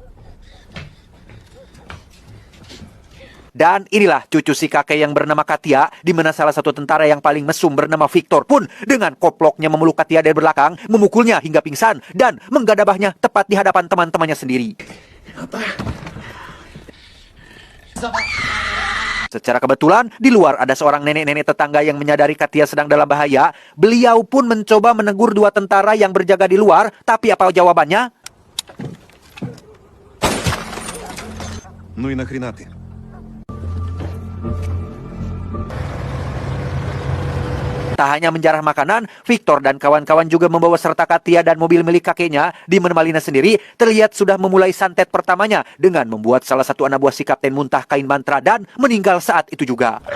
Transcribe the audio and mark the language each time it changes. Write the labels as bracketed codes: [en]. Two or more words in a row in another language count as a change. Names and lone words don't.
[id] Dan inilah cucu si kakek yang bernama Katia, di mana salah satu tentara yang paling mesum bernama Victor pun dengan koploknya memeluk Katia dari belakang, memukulnya hingga pingsan dan menggadabahnya tepat di hadapan teman-temannya sendiri. Secara kebetulan, di luar ada seorang nenek-nenek tetangga yang menyadari Katia sedang dalam bahaya. Beliau pun mencoba menegur dua tentara yang berjaga di luar, tapi apa jawabannya? [ru] Ну и нахрена ты? [id] Tak hanya menjarah makanan, Victor dan kawan-kawan juga membawa serta Katia dan mobil milik kakeknya, di mana Malina sendiri terlihat sudah memulai santet pertamanya dengan membuat salah satu anak buah si kapten muntah kain mantra dan meninggal saat itu juga.